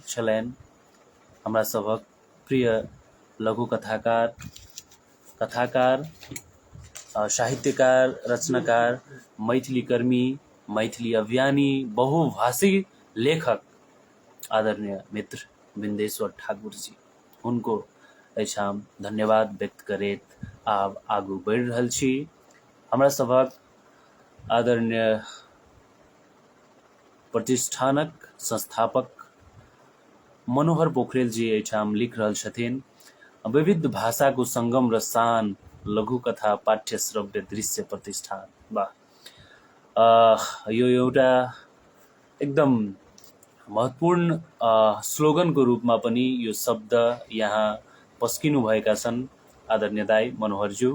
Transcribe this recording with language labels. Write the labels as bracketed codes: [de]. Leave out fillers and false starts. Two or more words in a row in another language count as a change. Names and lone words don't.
[mai] छलनि हमरा सभक प्रिय लघुकथाकार, कथाकार, साहित्यकार, रचनाकार, मैथिली कर्मी, मैथिली अभियानी, बहुभाषी लेखक आदरणीय मित्र बिन्देश्वर ठाकुर जी, हुनको एहिठाम धन्यवाद व्यक्त करैत आब आगू बढ़ि रहल छी। हमरा सभक आदरणीय प्रतिष्ठानक संस्थापक मनोहर पोखरेल जी एहिठाम लिख रहल छथिन, [ne] विविध भाषा को संगम र शान लघुकथा पाठ्य श्रव्य दृश्य प्रतिष्ठान। वाह, यो एउटा एकदम महत्त्वपूर्ण स्लोगनको रूपमा पनि यो शब्द यहाँ पस्किनुभएका छन् आदरणीय दाइ मनोहरज्यू।